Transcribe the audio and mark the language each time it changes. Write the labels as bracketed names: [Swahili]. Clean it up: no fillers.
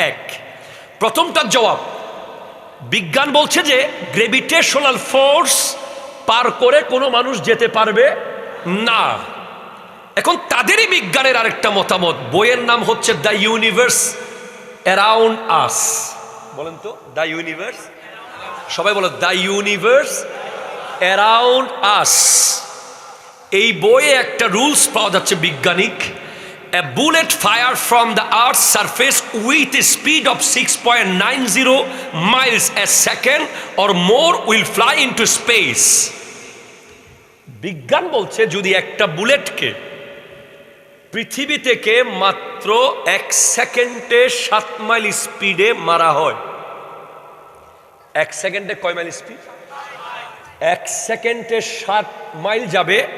[Bangla] এক, প্রথমটার জবাব, বিজ্ঞান বলছে যে গ্রেভিটেশনাল ফোর্স পার করে কোনো মানুষ যেতে পারবে না। এখন তাদেরই বিজ্ঞানের আরেকটা মতামত, বইয়ের নাম হচ্ছে দ্য ইউনিভার্স অ্যারাউন্ড আস। বলেন তো, দ্য ইউনিভার্স, সবাই বলো দ্য ইউনিভার্স অ্যারাউন্ড আস। এই বইয়ে একটা রুলস পাওয়া যাচ্ছে বিজ্ঞানিক, [English] a bullet fired from the earth's surface with a speed of 6.90 miles a second or more will fly into space. [Bangla] বিজ্ঞান বলছে যদি একটা বুলেটকে পৃথিবী থেকে মাত্র 1 সেকেন্ডে 7 মাইল স্পিডে মারা হয়। 1 সেকেন্ডে কয় মাইল স্পিড? 1 সেকেন্ডে 7 মাইল যাবে।